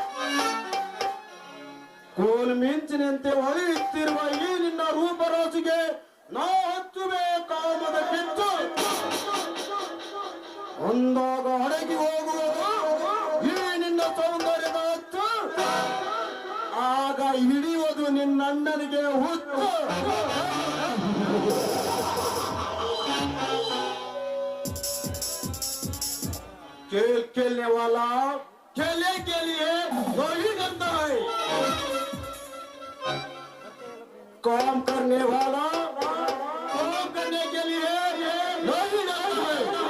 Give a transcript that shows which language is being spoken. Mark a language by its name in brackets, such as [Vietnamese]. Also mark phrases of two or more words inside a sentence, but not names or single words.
[Kannada] ಕೋಲ್ ಮಿಂಚಿನಂತೆ ಹೊಳೆಯುತ್ತಿರುವ ಈ ನಿನ್ನ ರೂಪರಾಶಿಗೆ ನಾ ಹಚ್ಚುವೆ ಕಾಮದ ಕಿಚ್ಚು. ಒಂದಾಗ ಅಡಗಿ ಹೋಗುವುದು ಈ ನಿನ್ನ ಸೌಂದರ್ಯದ ಹಚ್ಚು. ಆಗ ಹಿಡಿಯುವುದು ನಿನ್ನಣ್ಣನಿಗೆ ಹುಚ್ಚು. [Hindi] खेलने वाला खेलने के लिए वही करता है, काम करने वाला काम करने के लिए वही करता है.